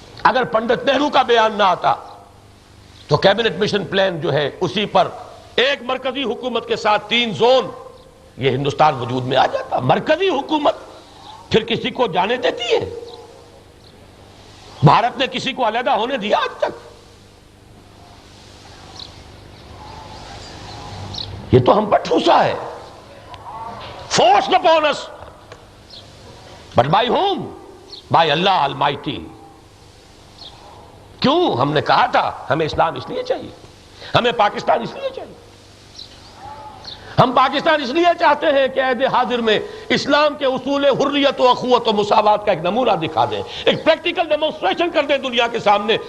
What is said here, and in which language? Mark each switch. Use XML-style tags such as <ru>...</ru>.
<ur>اگر پنڈت نہرو کا بیان نہ آتا تو کیبنٹ مشن پلان جو ہے اسی پر ایک مرکزی حکومت کے ساتھ 3 زون یہ ہندوستان وجود میں آ جاتا. مرکزی حکومت پھر کسی کو جانے دیتی ہے؟ بھارت نے کسی کو علیحدہ ہونے دیا آج تک؟ یہ تو ہم پر ٹھوسا ہے.</ur> <en>forced upon us, but by whom? by Allah Almighty.</en> <ur>کیوں؟ ہم نے کہا تھا ہمیں اسلام اس لیے چاہیے, ہمیں پاکستان اس لیے چاہیے. ہم پاکستان اس لیے چاہتے ہیں کہ عہد حاضر میں اسلام کے اصول حریت و اخوت و مساوات کا ایک نمونہ دکھا دیں, ایک پریکٹیکل ڈیمونسٹریشن کر دیں دنیا کے سامنے.</ur>